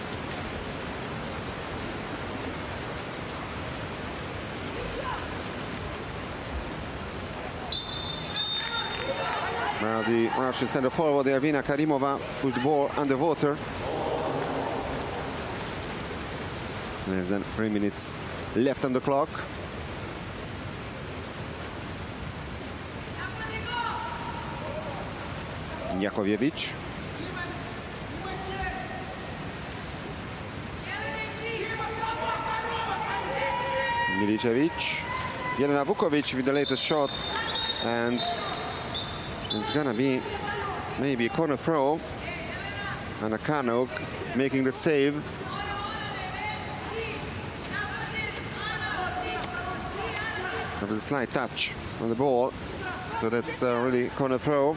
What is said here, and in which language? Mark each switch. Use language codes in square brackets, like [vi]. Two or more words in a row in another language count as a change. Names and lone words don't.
[en] Now the Russian center forward, Ervina Karimova, pushed the ball underwater. Less than 3 minutes left on the clock. Jakoviewicz. Milicevic. Jelena Vukovic with the latest shot, and it's gonna be maybe a corner throw. Anna Karnauk making the save. There was a slight touch on the ball, so that's really corner throw.